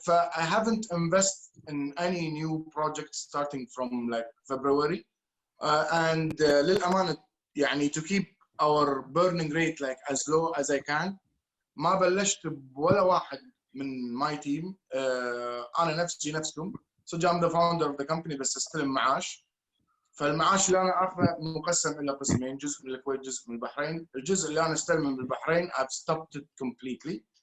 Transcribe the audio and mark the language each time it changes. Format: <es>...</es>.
<en>I haven't invested in any new project starting from like February, and للأمانة يعني to keep our burning rate like as low as I can.</en> <ar>ما بلشت بولا واحد من</ar> <en>my team.</en> <ar>أنا نفسكم.</ar> <en>So I'm the founder of the company</en> <ar>بس استلم معاش. فالمعاش اللي أنا أخذه مقسم إلى قسمين، جزء من الكويت، جزء من البحرين. الجزء اللي أنا استلمه من البحرين</ar> <en>I've stopped it completely.</en>